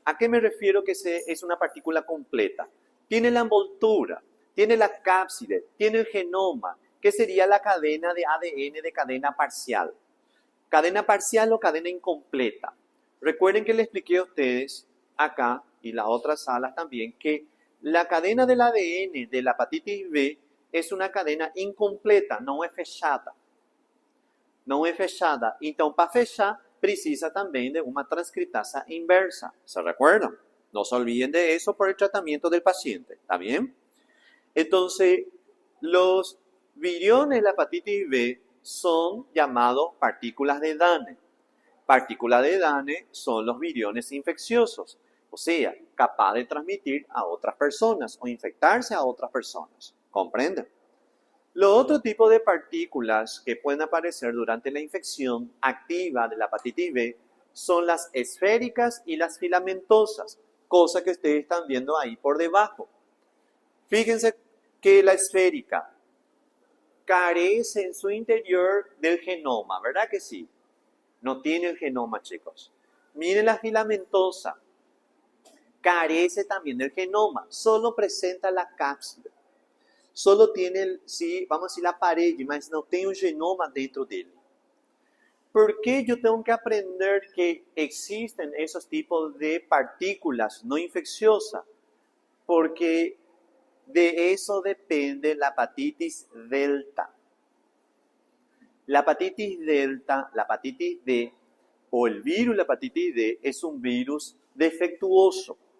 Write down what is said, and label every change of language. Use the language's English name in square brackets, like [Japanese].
[Spanish] ¿A qué me refiero que es una partícula completa? Tiene la envoltura, tiene la cápside, tiene el genoma, que sería la cadena de ADN de cadena parcial. Cadena parcial o cadena incompleta. Recuerden que les expliqué a ustedes acá y las otras salas también que la cadena del ADN de la hepatitis B es una cadena incompleta, [Portuguese] não é fechada. Não é fechada. Então, para fechar, precisa também de uma transcriptasa inversa. [Spanish] ¿Se recuerdan? No se olviden de eso por el tratamiento del paciente. ¿Está bien? Entonces, los viriones de la hepatitis B son llamados partículas de Dane. Partículas de Dane son los viriones infecciosos. O sea, capaz de transmitir a otras personas o infectarse a otras personas. ¿Comprenden? Los otros tipos de partículas que pueden aparecer durante la infección activa de la hepatitis B son las esféricas y las filamentosas, cosa que ustedes están viendo ahí por debajo. Fíjense que la esférica carece en su interior del genoma, ¿verdad que sí? No tiene el genoma, chicos. Miren la filamentosa. Carece también del genoma, solo presenta la cápside. Solo tiene, vamos a decir, la [Portuguese] parede, mas não tem o genoma dentro dele. [Spanish] ¿Por qué yo tengo que aprender que existen esos tipos de partículas no infecciosas? Porque de eso depende la hepatitis delta. La hepatitis delta, la hepatitis D o el virus, la hepatitis D, es un virus defectuoso.